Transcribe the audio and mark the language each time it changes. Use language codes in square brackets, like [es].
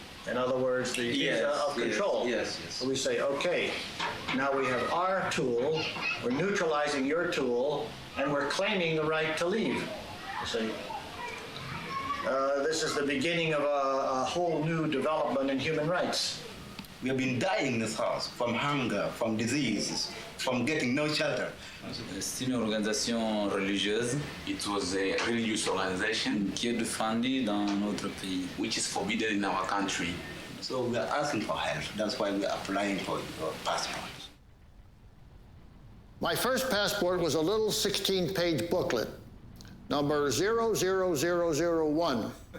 [en] In other words, the visa of control. Yes. So we say, okay, now we have our tool, we're neutralizing your tool, and we're claiming the right to leave. You see? This is the beginning of a whole new development in human rights. We have been dying in this house from hunger, from diseases, from getting no shelter. [fr] C'est une organisation religieuse. [en] It was a religious organization [fr] qui est défendue dans notre pays, [en] which is forbidden in our country. So we are asking for help. That's why we are applying for your passport. My first passport was a little 16-page booklet, number 00001.